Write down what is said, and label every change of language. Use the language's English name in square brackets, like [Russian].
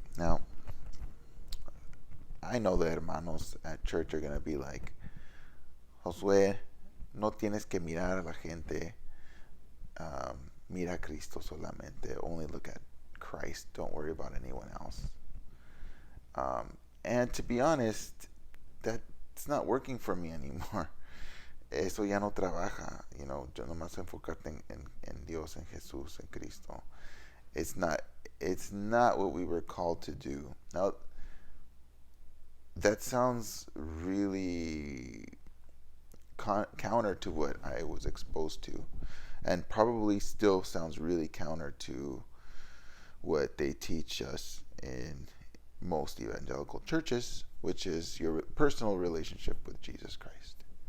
[English] Now, I know the hermanos at church are going to be like, Josué, [Spanish] no tienes que mirar a la gente, mira a Cristo solamente, [English] only look at Christ, don't worry about anyone else. And to be honest, that's not working for me anymore. [Spanish] Eso ya no trabaja, yo nomás enfocarte en Dios, en Jesús, en Cristo. [English] It's not what we were called to do. Now, that sounds really counter to what I was exposed to, and probably still sounds really counter to what they teach us in most evangelical churches, which is your personal relationship with Jesus Christ.